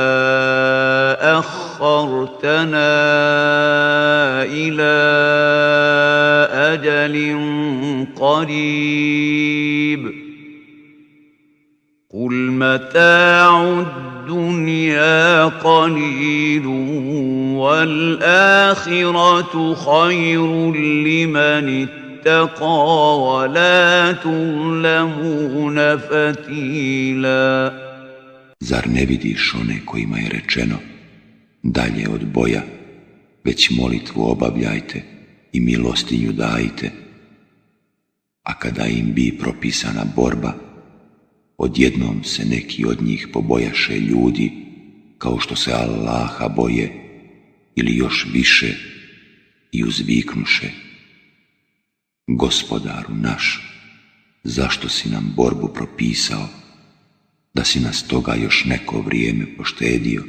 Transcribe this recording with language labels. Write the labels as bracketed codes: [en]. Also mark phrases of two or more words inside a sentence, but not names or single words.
[ar] أخرتنا إلى أجل قريب قل متاع الدنيا قليل والآخرة خير لمن اتقى ولا تظلمون فتيلا. [bs] Zar ne vidiš one kojima je rečeno: dalje od boja, već molitvu obavljajte i milostinju dajte, a kada im bi propisana borba, Odjednom se neki od njih pobojaše ljudi kao što se Allaha boje ili još više i uzviknuše: Gospodaru naš, zašto si nam borbu propisao, da si nas toga još neko vrijeme poštedio?